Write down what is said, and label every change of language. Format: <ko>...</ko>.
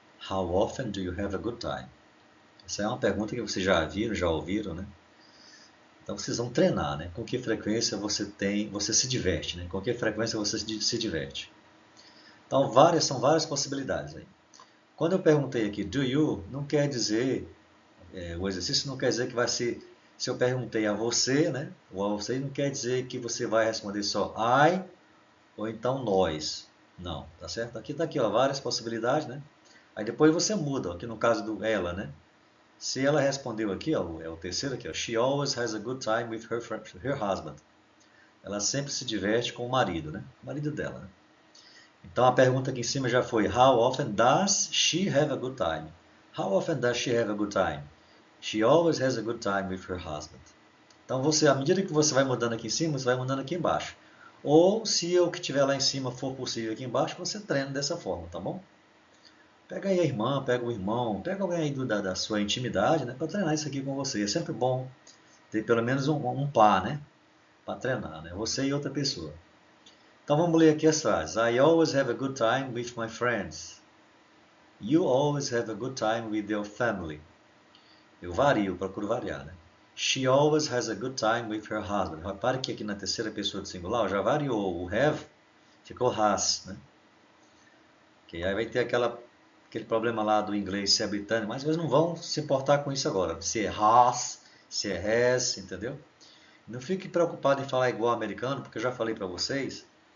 <en>How often do you have a good time?</en> <pt>Essa é uma pergunta que vocês já viram, já ouviram, né? Então vocês vão treinar, né? Com que frequência você se diverte, né? Com que frequência você se diverte. Então são várias possibilidades aí. Quando eu perguntei aqui</pt> <en>do you,</en> <pt>não quer dizer, o exercício não quer dizer que vai ser, se eu perguntei a você, né? Ou a você, não quer dizer que você vai responder só I ou então nós. Não, tá certo? Aqui tá aqui, ó, várias possibilidades, né? Aí depois você muda, aqui no caso do ela, né? Se ela respondeu aqui, ó, é o terceiro aqui, ó,</pt> <en>she always has a good time with her husband.</en> <pt>Ela sempre se diverte com o marido, né? O marido dela, né? Então a pergunta aqui em cima já foi</pt> <en>how often does she have a good time? How often does she have a good time? She always has a good time with her husband.</en> <pt>Então à medida que você vai mudando aqui em cima, você vai mudando aqui embaixo. Ou se o que tiver lá em cima for possível aqui embaixo, você treina dessa forma, tá bom? Pega aí a irmã, pega o irmão, pega alguém aí da sua intimidade, né, para treinar isso aqui com você. É sempre bom ter pelo menos um par, né, para treinar, né, você e outra pessoa. Então vamos ler aqui as frases.</pt> <en>I always have a good time with my friends. You always have a good time with your family.</en> <pt>Eu vario, procuro variar, né?</pt> <en>She always has a good time with her husband.</en> <pt>Repare que aqui na terceira pessoa do singular já variou. O have ficou has, né? Que aí vai ter aquele problema lá do inglês se é britânico, mas eles não vão se importar com isso agora. Se é has, se é has, entendeu? Não fique preocupado em falar igual americano, porque eu já falei para vocês.</pt>